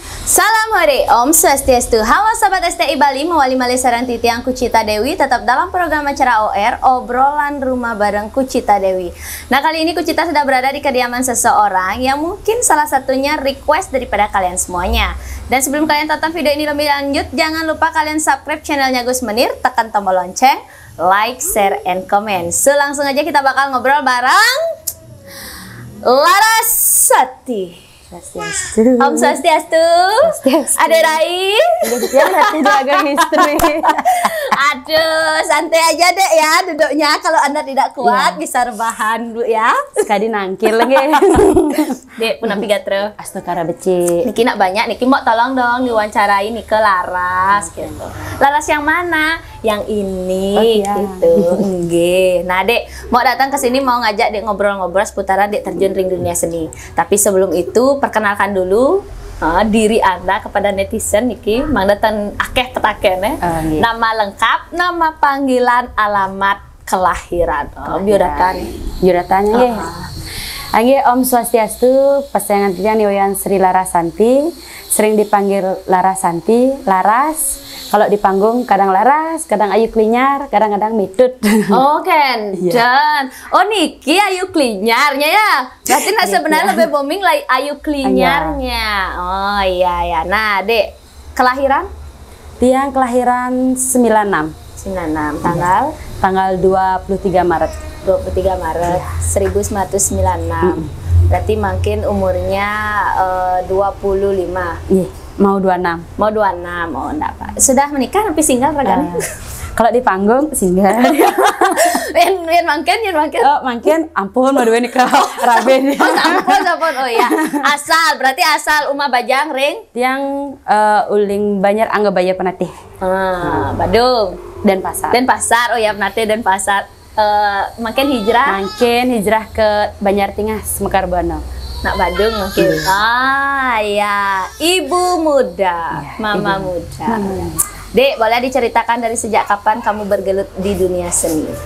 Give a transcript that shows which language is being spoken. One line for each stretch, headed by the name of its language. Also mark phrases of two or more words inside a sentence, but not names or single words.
Indonesian: Salam hore, Om Swastiastu. Halo Sobat STI Bali,
Balinese: mewali malih sareng titiang
Indonesian: Kucita Dewi tetap dalam program acara OR, obrolan rumah bareng Kucita Dewi. Nah, kali ini Kucita sudah berada di kediaman seseorang yang mungkin salah satunya request daripada kalian semuanya. Dan sebelum kalian tonton video ini lebih lanjut, jangan lupa kalian subscribe channelnya Gus Menir, tekan tombol lonceng,
English: like, share, and comment.
Indonesian: So, langsung aja kita bakal ngobrol bareng Larasati. Om Swastiastu. Ada Rai. Jaga istri. Aduh, santai aja deh ya duduknya. Kalau Anda tidak kuat bisa rebahan dulu ya. Sekali nangkil lagi.
Balinese: Dek, punah pigatre. Astakara becik.
Indonesian: Niki nak banyak, Niki mau tolong dong diwawancarai nih ke Laras gitu. Laras yang mana? Yang ini gitu. Nggih. Nah, Dek, mau datang ke sini mau ngajak Dek ngobrol-ngobrol seputaran Dek terjun ring dunia seni. Tapi sebelum itu perkenalkan dulu diri Anda kepada netizen
Balinese: niki mang datang akeh petakene.
Indonesian: Nama lengkap, nama panggilan, alamat kelahiran. Biodatanya nggih. Nggih, Om Swastiastu, pasangan titian Yoyan Sri Larasanti, sering dipanggil Larasanti, Laras. Kalau di panggung kadang Laras, kadang Ayu Klinyar, kadang-kadang Mitut. Oh, dan oh niki Ayu Klinyarnya ya. Berarti nah sebenarnya lebih booming lah Ayu Klinyarnya. Oh iya ya. Nah, Dek, kelahiran? Tiang kelahiran 96. 96 tanggal 23 Maret. 23 Maret 1996. Berarti makin umurnya 25. Iya. Mau 26. Mau 26, oh enggak Pak. Sudah menikah tapi single ragane? Kalau di panggung single.
Balinese: Yen mangken. Oh, mangken ampun mau duwe nikah raben. Ampun.
Indonesian: Oh ya. Berarti asal Uma Bajang ring
Balinese: Tiang uling Banjar Angga Baya Penatih.
Indonesian: Badung Dan Pasar. Oh ya, Penatih dan Pasar. Makin hijrah ke Banjar Tingah Mekarbono. Nak Badung mungkin. Ya, ibu muda, ya, mama muda. Dek, boleh diceritakan dari sejak kapan kamu bergelut di dunia seni?